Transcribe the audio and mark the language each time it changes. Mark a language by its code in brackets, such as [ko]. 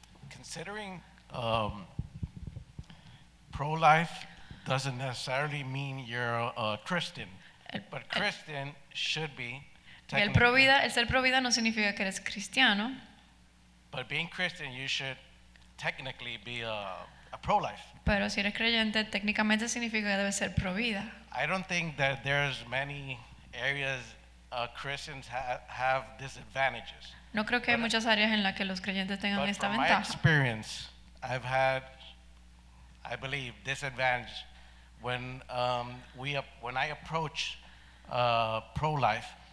[en] Considering pro-life doesn't necessarily mean you're a Christian, but Christian should be [es] El ser pro vida no significa que eres cristiano, [en] but being Christian you should technically be a pro-life. [es] pero si eres creyente técnicamente significa que debes ser pro vida. [en] I don't think that there's many areas Christians have disadvantages. [es] No creo que hay muchas áreas en las que los creyentes tengan [en] But [es] esta [en] from my [es] ventaja. [en] experience, I've had, I believe, disadvantage when I approach pro-life.